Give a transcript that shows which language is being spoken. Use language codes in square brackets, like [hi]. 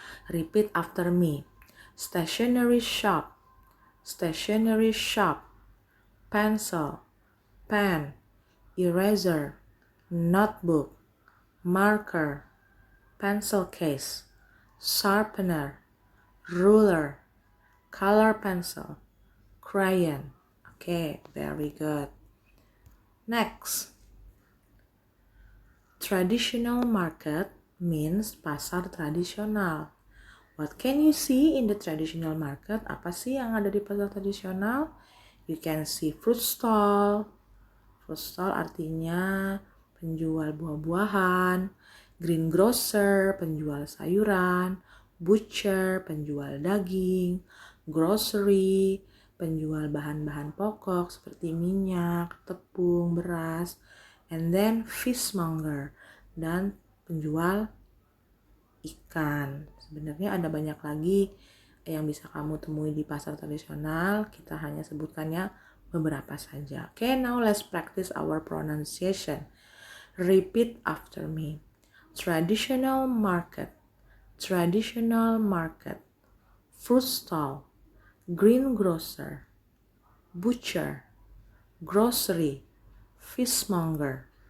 [en] Repeat after me. Stationery shop, stationery shop, pencil, pen, eraser, notebook, marker, pencil case, sharpener, ruler, color pencil, crayon. Okay, very good. Next. Traditional market means pasar tradisional. What can you see in the traditional market? [id] Apa sih yang ada di pasar tradisional? [en] You can see fruit stall. Fruit stall [id] artinya penjual buah-buahan. Greengrocer, penjual sayuran. Butcher, penjual daging. Grocery, penjual bahan-bahan pokok seperti minyak, tepung, beras. [en] And then fishmonger, [id] dan penjual ikan. Sebenarnya ada banyak lagi yang bisa kamu temui di pasar tradisional. Kita hanya sebutkannya beberapa saja. [en] Okay, now let's practice our pronunciation. Repeat after me. Traditional market, traditional market, fruit stall, greengrocer, butcher, grocery, fishmonger.